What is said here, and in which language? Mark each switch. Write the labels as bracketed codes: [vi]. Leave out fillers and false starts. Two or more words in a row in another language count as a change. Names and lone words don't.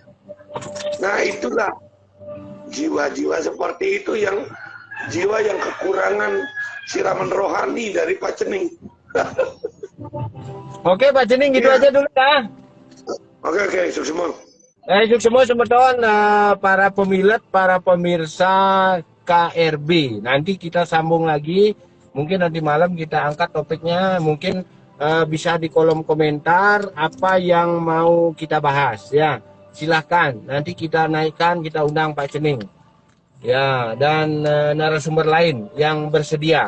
[id] Nah itulah jiwa-jiwa seperti itu yang jiwa yang kekurangan siraman rohani dari Pak Cening. Oke Pak Cening, gitu aja dulu ya. Oke, sukses semua. Sukses semua semeton para pemilet, para pemirsa KRB. Nanti kita sambung lagi. Mungkin nanti malam kita angkat topiknya. Mungkin bisa di kolom komentar apa yang mau kita bahas ya. Silahkan. Nanti kita naikkan, kita undang Pak Cening. Ya, dan narasumber lain yang bersedia.